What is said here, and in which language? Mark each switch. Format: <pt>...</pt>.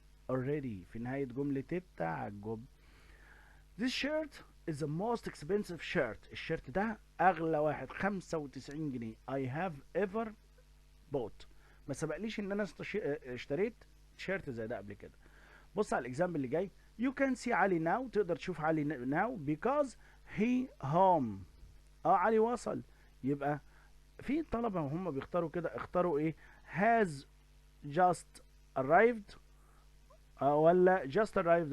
<ar>already في نهاية جملة التعجب.</ar> <en>This shirt is the most expensive shirt.</en> <ar>الشيرت ده اغلى واحد، 95 جنيه.</ar> <en>I have ever bought.</en> <ar>ما سبقليش ان انا اشتريت شيرت زي ده قبل كده. بص على الاكزامبل اللي جاي.</ar> <en>You can see علي now.</en> <ar>تقدر تشوف</ar> <en>علي now because he home.</en> <ar>علي وصل. يبقى في طلبة هم بيختاروا كده، اختاروا ايه؟</ar> <en>has just arrived</en> <ar>ولا</ar> <en>just arrived.</en>